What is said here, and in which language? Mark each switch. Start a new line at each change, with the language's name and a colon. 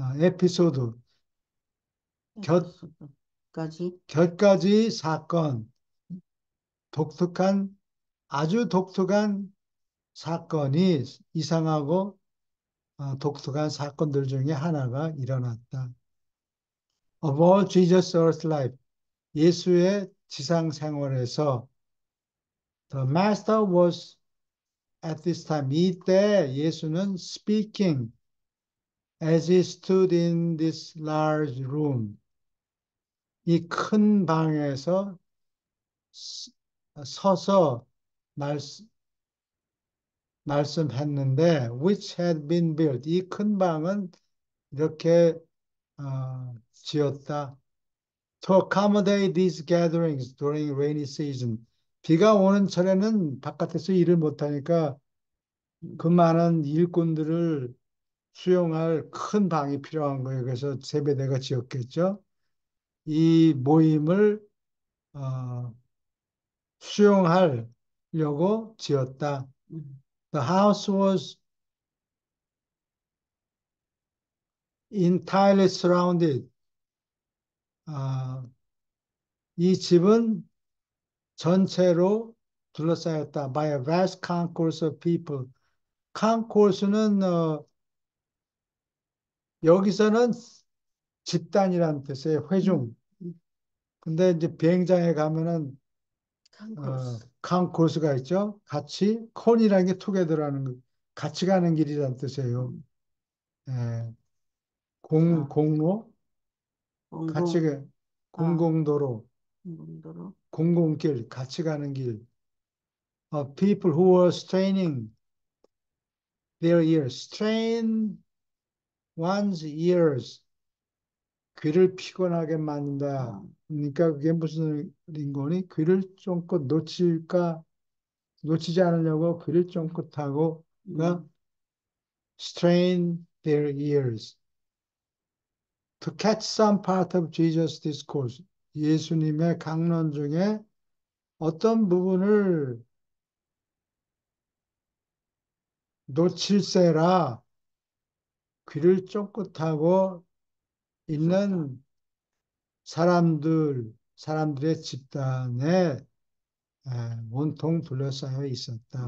Korean: 에피소드 곁 에피소드까지, 곁가지 사건 독특한 아주 독특한 사건이 이상하고 독특한 사건들 중에 하나가 일어났다.
English: Of all Jesus' earth life,
Korean: 예수의 지상 생활에서
English: the master was at this time,
Korean: 이때 예수는
English: speaking as he stood in this large room,
Korean: 이 큰 방에서 서서 말씀했는데,
English: which had been built,
Korean: 이 큰 방은 이렇게 지었다.
English: To accommodate these gatherings during rainy season.
Korean: 비가 오는 철에는 바깥에서 일을 못하니까 그 많은 일꾼들을 수용할 큰 방이 필요한 거예요. 그래서 세배대가 지었겠죠. 이 모임을 어, 수용하려고 지었다. 음,
English: The house was entirely surrounded.
Korean: 아, 이 집은 전체로 둘러싸였다.
English: by a vast concourse of people.
Korean: concourse는 여기서는 집단이라는 뜻이에요. 회중. 근데 이제 비행장에 가면은 칸코스. concourse가 있죠. 같이 콘이라는 게 투게더라는 거. 같이 가는 길이라는 뜻이에요. 음, 예, 아, 공로, 같이 공공, 가, 아, 공공도로, 공공도로. 공공길, 같이 가는 길.
English: People who were straining their ears. strain one's ears.
Korean: 귀를 피곤하게 만든다. 아, 그러니까 그게 무슨 링거니? 귀를 쫑긋 놓치지 않으려고 귀를 쫑긋하고, 그러니까 음,
English: strain their ears to catch some part of Jesus' discourse.
Korean: 예수님의 강론 중에 어떤 부분을 놓칠세라 귀를 쫑긋하고 있었다. 있는 사람들의 집단에 온통 둘러싸여 있었다.